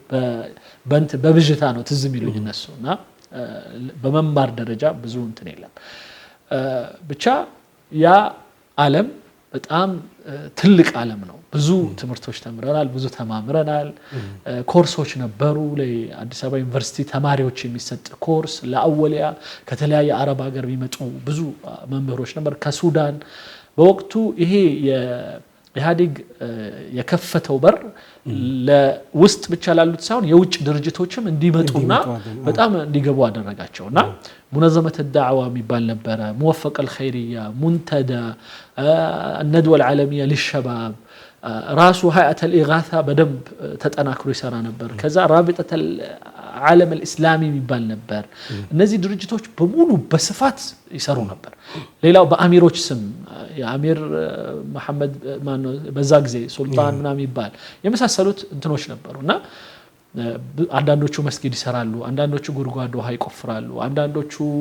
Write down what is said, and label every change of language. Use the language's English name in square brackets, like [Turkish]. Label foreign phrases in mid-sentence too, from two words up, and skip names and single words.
[Amharic] በብዥታ ነው ትዝ የሚሉኝ እነሱና በመማር ደረጃ ብዙ እንትን የለም ብቻ ያ ዓለም በጣም ትልቅ ዓለም ነው ብዙ ትምህርቶች ተምረናል ብዙ ተማምረናል ኮርሶች ነበሩ ለአዲስ አበባ ዩኒቨርሲቲ ተማሪዎች የሚሰጥ ኮርስ ለአወሊያ ከተለያየ አረብ ሀገር የሚመጡ ብዙ መምህሮች ነበር ከሱዳን በወቅቱ ይሄ የኢህአዴግ የከፈተው በር ለውስጥ ብቻ ላሉት ሳይሆን የውጭ ድርጅቶችም እንዲመጡና በጣም እንዲገቡ አደረጋቸውና [Arabic] منظمة الدعوة [Amharic] የሚባል ነበረ موفق [Arabic] الخيرية منتدى الندوة العالمية للشباب راسو هيئة الإغاثة بدنب [Amharic] ተጠናክሮ ይሰራ ነበር ከዛ [Arabic] رابطة العالم الإسلامي [Amharic] የሚባል ነበር እነዚህ ድርጅቶች በሙሉ በስፋት ይሰሩ ነበር ሌላው በአሚሮች ስም የአሚር መሐመድ ማነው በዛ ጊዜ ሱልጣን ምናምን ይባል የመሳሰሉት እንትኖች ነበሩና አንዳንዶቹ መስጊድ ይሰራሉ አንዳንዶቹ ጉድጓድ ውሃ ይቆፍራሉ አንዳንዶቹ